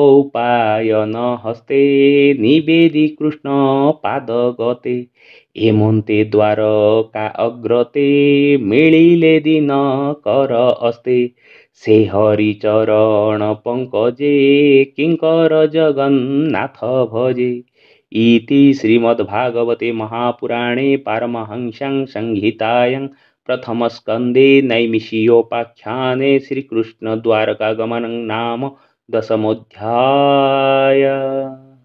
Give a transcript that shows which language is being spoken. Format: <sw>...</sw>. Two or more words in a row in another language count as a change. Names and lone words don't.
<or>ଉପାୟନ ହସ୍ତେ ନିବେଦି କୃଷ୍ଣ ପାଦ ଗତେ ଏମନ୍ତେ ଦ୍ୱାରକା ଅଗ୍ରତେ ମିଳିଲେ ଦିନ କର ଅସ୍ତେ ସେ ହରି ଚରଣ ପଙ୍କଜେ କିଙ୍କର ଜଗନ୍ନାଥ ଭଜେ</or> <sa>इति श्रीमद्भागवते महापुराणे पारमहंस्यां संहितायां प्रथमस्कन्धे नैमिषीयोपाख्याने श्रीकृष्णद्वारकागमनं नाम 10मोऽध्यायः।</sa>